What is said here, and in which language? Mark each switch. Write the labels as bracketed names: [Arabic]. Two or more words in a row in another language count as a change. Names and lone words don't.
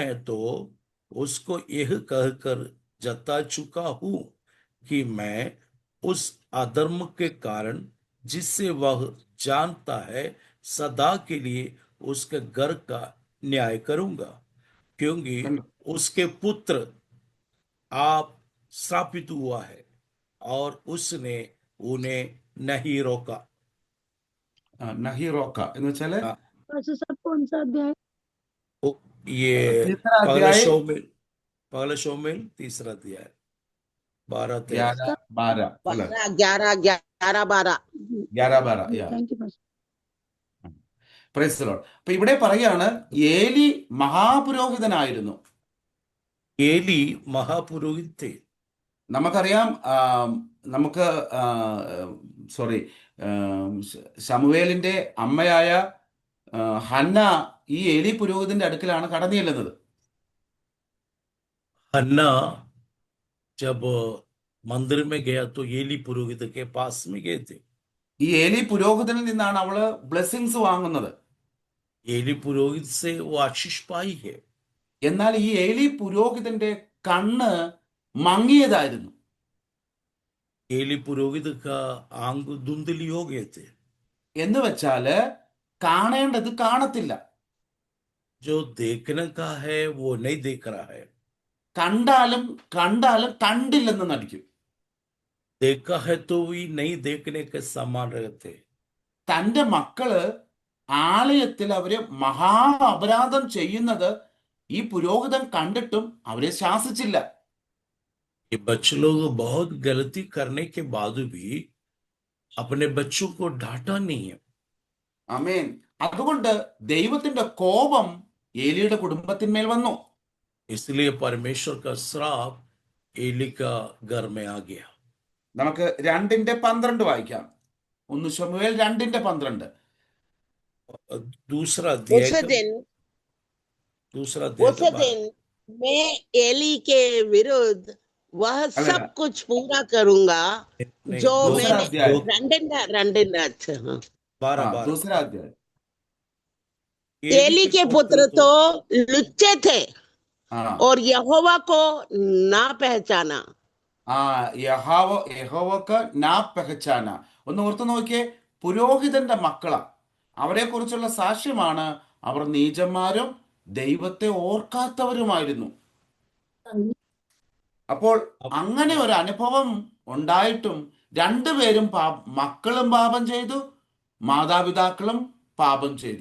[Hindi] तो उसको यह कहकर जता चुका हूं कि मैं उस अधर्म के कारण जिससे वह जानता है सदा के लिए उसके घर का न्याय करूंगा, क्योंकि उसके पुत्र आप श्रापित हुआ है और उसने उन्हें नहीं रोका. नहीं रोका [Malayalam] എന്ന് വെച്ചാല് [Hindi] वैसे सब कौन सा अध्याय? ये तीसरा पहला अध्याय शमूएल 3रा अध्याय 12 [Malayalam] 11 12 അല്ല 11 11 [Hindi] जी, [English] thank you [Hindi] पास्टर. [English] Praise the Lord. [Malayalam] അപ്പൊ ഇവിടെ പറയാണ് ഏലി മഹാപുരോഹിതനായിരുന്നു. [Hindi] एली महापुरोहित थे. [Malayalam] നമുക്കറിയാം ശമൂവേലിന്റെ അമ്മയായ ഹന്ന ഈ ഏലി പുരോഹിതന്റെ അടുക്കലാണ് കടന്നു ചെല്ലുന്നത്. [Hindi] हन्ना जब मंदिर में गया तो एली पुरोहित के पास में गए थे. [Malayalam] ഈ ഏലി പുരോഹിതനിൽ നിന്നാണ് അവള് ബ്ലെസ്സിങ്സ് വാങ്ങുന്നത്. [Hindi] एली पुरोहित से वो आशीष पाई है. [Malayalam] എന്നാൽ ഈ ഏലി പുരോഹിതന്റെ കണ്ണ് മങ്ങിയതായിരുന്നു. [Hindi] एली पुरोहित का आंग धुंधली हो गए थे. [Malayalam] എന്ന് വെച്ചാല് കാണേണ്ടത് കാണത്തില്ല, [Hindi] जो देखने का है वो नहीं देख रहा है. [Malayalam] കണ്ടാലും കണ്ടില്ലെന്ന് നടിക്കും. [Hindi] देखा है तो भी नहीं देखने के समान रहते. [Malayalam] തന്റെ മക്കള് ആലയത്തിൽ അവര് മഹാ അപരാധം ചെയ്യുന്നത് ഈ പുരോഹിതൻ കണ്ടിട്ടും അവരെ ശാസിച്ചില്ല. [Hindi] ये बच्चे लोग बहुत गलती करने के बाद भी अपने बच्चों को डांटा नहीं है. [Malayalam] ആമേൻ. അതുകൊണ്ട് ദൈവത്തിന്റെ കോപം ഏലിയുടെ കുടുംബത്തിന്മേൽ വന്നു. [Hindi] इसलिए परमेश्वर का श्राप एली का घर में आ गया. [Malayalam] നമുക്ക് 2:12 वाइക്കാം. 1 ശമൂവേൽ 2:12. [Hindi] दूसरा अध्याय उस का दिन मैं एली के विरुद्ध वह अगर- सब कुछ पूरा करूंगा नहीं, जो दूसरा मैंने अध्याय. रंडिंदा अच्छा हाँ 12 दूसरा अध्याय. एली के पुत्र तो लुच्चे थे हाँ और यहोवा को ना पहचाना. यहोवा को ना पहचाना. [Malayalam] ഒന്ന് ഓർത്ത് നോക്കിയേ, പുരോഹിതന്റെ മക്കളാ. അവരെക്കുറിച്ചുള്ള സാക്ഷ്യമാണ് അവർ നീചന്മാരും ദൈവത്തെ ഓർക്കാത്തവരുമായിരുന്നു. അപ്പോൾ അങ്ങനെ ഒരു അനുഭവം ഉണ്ടായിട്ടും രണ്ടുപേരും മക്കളും പാപം ചെയ്തു, മാതാപിതാക്കളും പാപം ചെയ്തു.